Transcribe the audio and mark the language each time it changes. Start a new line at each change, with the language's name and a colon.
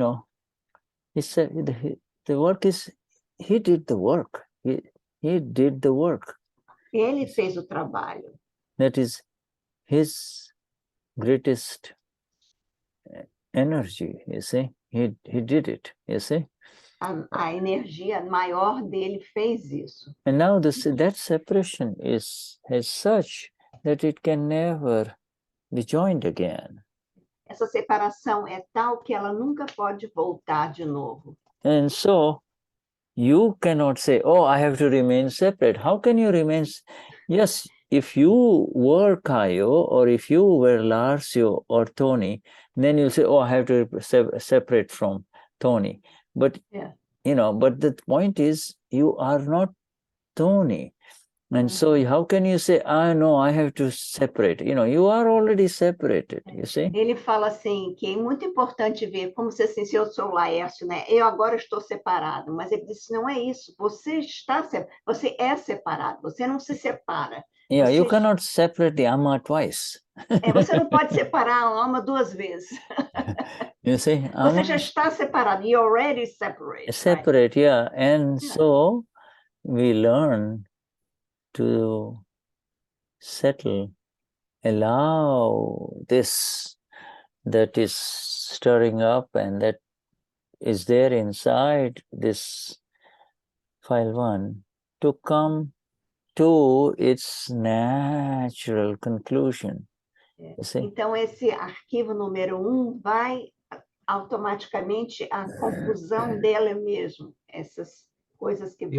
English: So, he said the work is, he did the work. He did the work.
Portuguese: Ele fez o trabalho.
English: That is his greatest energy, you see. He did it, you see.
Portuguese: A energia maior dele fez isso.
English: And now that separation is such that it can never be joined again.
Portuguese: Essa separação é tal que ela nunca pode voltar de novo.
English: And so you cannot say, oh, I have to remain separate. How can you remain? Yes, if you were Caio, or if you were Larsio or Tony, then you'll say, oh, I have to separate from Tony. But, but the point is, you are not Tony. And so how can you say, no, I have to separate? You are already separated, you see?
Portuguese: Ele fala assim, que é muito importante ver, como se assim, se eu sou o Laércio, né? Eu agora estou separado. Mas ele disse, não é isso. Você é separado, você não se separa.
English: Yeah, you cannot separate the Amma twice.
Portuguese: Você não pode separar a alma duas vezes.
English: You see?
Portuguese: Você já está separado.
English: You're already separate. Separate, right? Yeah. And so we learn to settle, allow this that is stirring up and that is there inside this file 1 to come to its natural conclusion.
Portuguese: Então, esse arquivo número 1 vai automaticamente à conclusão dela mesmo, essas coisas que vêm.